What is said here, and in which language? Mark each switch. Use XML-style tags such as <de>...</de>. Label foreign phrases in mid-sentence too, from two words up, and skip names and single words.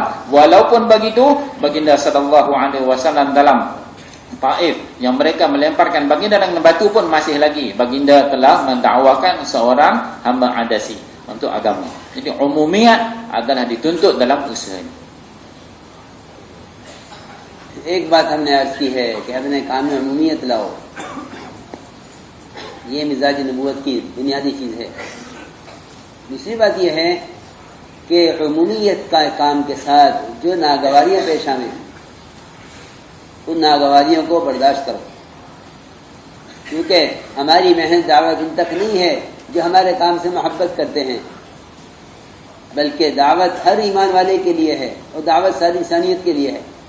<ms>Walaupun begitu, baginda</ms> <ar>صلى الله عليه وسلم</ar> <ms>dalam Taif yang mereka melemparkan baginda dengan batu pun masih lagi baginda telah mendakwakan seorang hamba adasi untuk agama. Jadi umumiyat adalah dituntut dalam usaha ini.</ms> <ur>ایک بات ہم نے عرض کی ہے کہ اپنے کام میں عمومیت لاؤ، یہ مزاج نبوت کی بنیادی چیز ہے. دوسری بات یہ ہے کہ عمومیت کا کام کے ساتھ جو ناگواریاں پیش آئیں ان ناگواریوں کو برداشت کرو، کیونکہ ہماری محنت دعوت ان تک نہیں ہے جو ہمارے کام سے محبت کرتے ہیں، بلکہ دعوت ہر ایمان والے کے لیے ہے اور دعوت ساری انسانیت کے لیے ہے.</ur>